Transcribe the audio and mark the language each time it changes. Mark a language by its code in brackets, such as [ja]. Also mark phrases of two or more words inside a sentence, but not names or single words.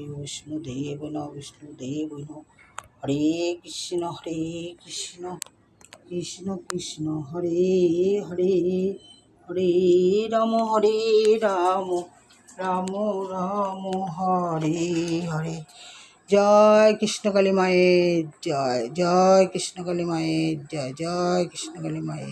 [bn] বিষ্ণুদেব নমঃ। হরে কৃষ্ণ কৃষ্ণ কৃষ্ণ হরে হরে, হরে রাম রাম রাম হরে হরে। জয় কৃষ্ণকালী মায়ের জয়, জয় কৃষ্ণকালী মায়ের জয়, জয় কৃষ্ণকালী মায়ের।